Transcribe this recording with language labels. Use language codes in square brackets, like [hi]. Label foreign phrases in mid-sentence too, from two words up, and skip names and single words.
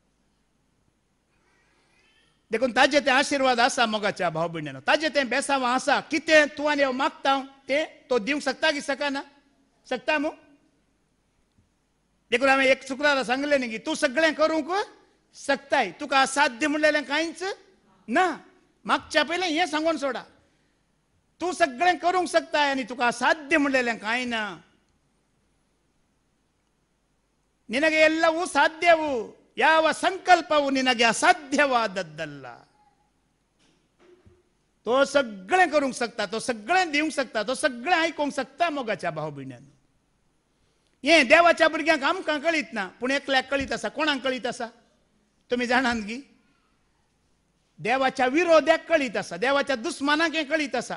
[kok] देखून ताजे ते आशिर्वाद आसा मोगाच्या भाव भयणांनो ताजे ते बेसांवां आसा कितें तूं आनी हांव मागता तें तो दिवंक शकता की सकना सकता मू देखून हांवें एक शुक्रारा सांगलें न्ही की तूं सगळें करूंक शकताय, तुका असाध्य म्हणलेलें कांयच ना. मागच्या पयलें हें सांगून सोडा, तूं सगळें करूंक शकताय आनी तुका असाध्य म्हणलेलें कांय ना. [kn] ನಿನಗೆ ಎಲ್ಲವೂ ಸಾಧ್ಯವು, ಯಾವ ಸಂಕಲ್ಪವು ನಿನಗೆ ಅಸಾಧ್ಯವಾದದ್ದಲ್ಲ. [kok] तो सगळें करूंक शकता, तो सगळें दिवंक शकता, तो सगळें आयकूंक शकता मोगाच्या भाव भयण्यान. हें देवाच्या भुरग्यांक आमकां कळीत ना, पूण एकल्याक कळीत आसा. कोणाक कळीत आसा तुमी जाणात गी? देवाच्या विरोध्याक कळीत आसा, देवाच्या दुस्मानाक हें कळीत आसा.